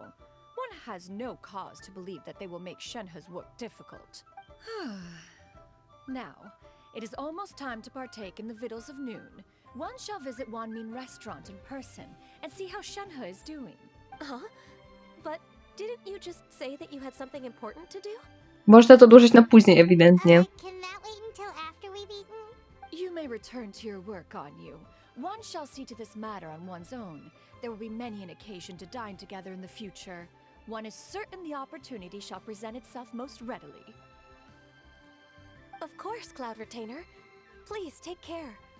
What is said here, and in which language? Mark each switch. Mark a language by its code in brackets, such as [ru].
[en] One has no cause to believe that they will make Shenhe's work difficult. Now, it is almost time to partake in the victuals of noon. One shall visit Wanmin Restaurant in person and see how Shenhe is doing. Huh? But didn't you just say that you had something important to do? [pl] Można to odłożyć na później, ewidentnie. [en] Can that wait until after we've eaten? You may return to your work, Ganyu. One shall see to this matter on one's own. There will be many an occasion to dine together in the future. One is certain the opportunity shall present itself most readily. Of course, Cloud Retainer. Please take care.